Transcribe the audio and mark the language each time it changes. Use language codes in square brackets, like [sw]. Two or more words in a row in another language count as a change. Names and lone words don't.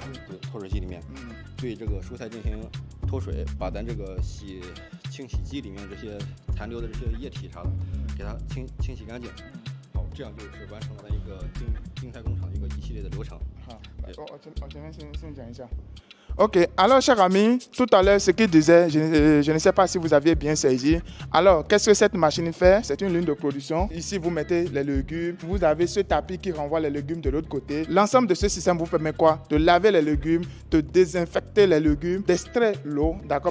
[zh] 对，脱水机里面，对这个蔬菜进行脱水，把咱这个清洗机里面这些残留的这些液体啥的，给它清洗干净。好，这样就是完成了咱一个净菜工厂一个一系列的流程。好，我前面先讲一下。 [fr] Ok, alors chers amis, tout à l'heure ce qu'il disait, je ne sais pas si vous aviez bien saisi. Alors, qu'est-ce que cette machine fait? C'est une ligne de production. Ici, vous mettez les légumes. Vous avez ce tapis qui renvoie les légumes de l'autre côté. L'ensemble de ce système vous permet quoi? De laver les légumes, de désinfecter les légumes, d'extraire l'eau, d'accord?